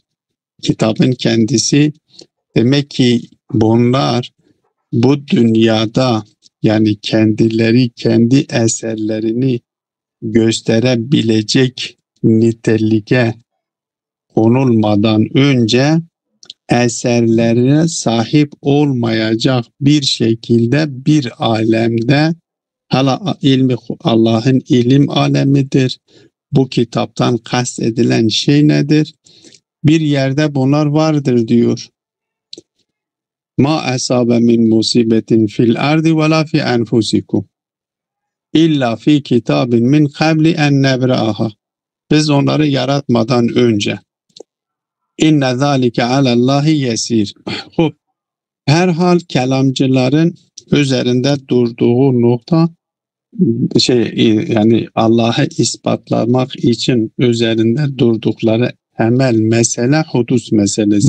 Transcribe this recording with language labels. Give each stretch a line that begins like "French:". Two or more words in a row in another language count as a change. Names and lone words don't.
Turkish: Kitabın kendisi demek ki bunlar bu dünyada yani kendileri kendi eserlerini gösterebilecek niteliğe konulmadan önce eserlerine sahip olmayacak bir şekilde bir alemde hala ilmi Allah'ın ilim alemidir. Bu kitaptan kastedilen şey nedir? Bir yerde bunlar vardır diyor.
Arabic: ما أصاب من مصيبة في الأرض ولا في أنفسكم إلا في كتاب من قبل أن نبرأها.
Turkish: Biz onları yaratmadan önce.
Arabic: إن ذلك على الله يسير.
Turkish: Herhal kelamcıların üzerinde durduğu nokta yani Allah'ı ispatlamak için üzerinde durdukları temel mesele hudus meselesi.